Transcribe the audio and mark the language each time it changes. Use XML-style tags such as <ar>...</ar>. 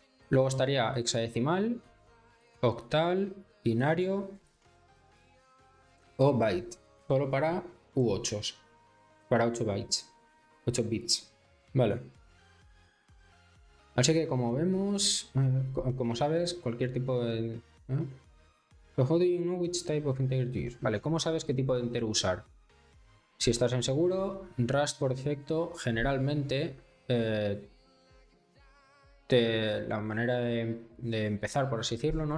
<es>Luego estaría hexadecimal, octal, binario o byte. Solo para U8. Para 8 bytes. 8 bits. Vale. Así que como vemos, como sabes, cualquier tipo de...</es> <en>So how do you know which type of integer to use?</en> <es>Vale, ¿cómo sabes qué tipo de entero usar? Si estás inseguro, Rust por defecto generalmente la manera de empezar, por así decirlo, ¿no?</es>